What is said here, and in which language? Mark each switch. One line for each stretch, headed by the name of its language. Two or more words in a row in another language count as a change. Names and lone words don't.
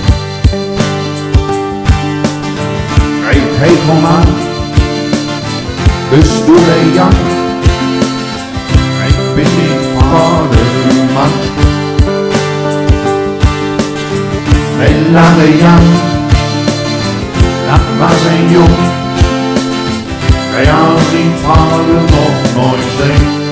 Dutch: Hij keek hem aan,
German: bist du der Jan?
Dutch: Ik ben die vaderman. Mijn Lange Jan, dat was een jong. Hij had zijn vader nog nooit zien.